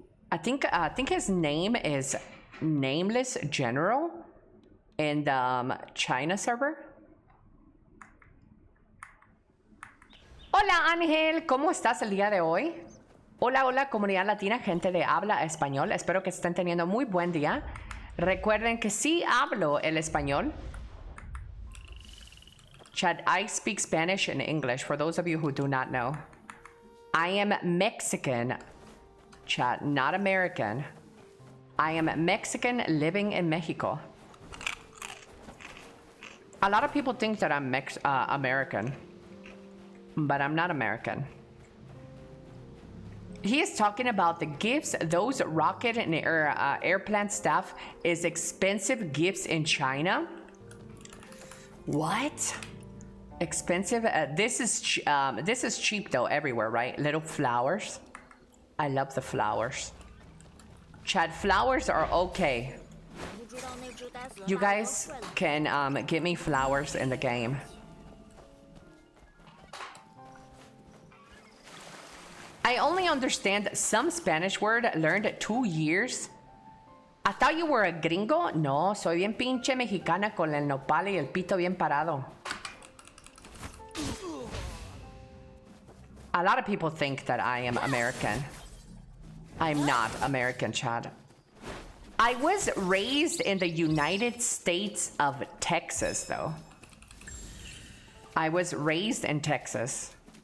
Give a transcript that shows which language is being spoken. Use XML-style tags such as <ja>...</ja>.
<en>I think his name is Nameless General in the China server.</en> <es>Hola Ángel, ¿cómo estás el día de hoy? Hola, hola comunidad latina, gente de habla español. Espero que estén teniendo muy buen día. Recuerden que sí hablo el español.</es> <en>Chat, I speak Spanish and English for those of you who do not know. I am Mexican. Chat, not American. I am Mexican living in Mexico. A lot of people think that I'm American, but I'm not American. He is talking about the gifts. Those rocket and airplane stuff is expensive gifts in China. What? Expensive? This is cheap though everywhere, right? Little flowers. I love the flowers. Chad, flowers are okay. You guys can give me flowers in the game. I only understand some Spanish word learned 2 years. I thought you were a gringo.</en> <es>No, soy bien pinche mexicana con el nopal y el pito bien parado.</es> <en>A lot of people think that I am American. I'm not American, Chad. I was raised in the United States of Texas, though. I was raised in Texas.</en>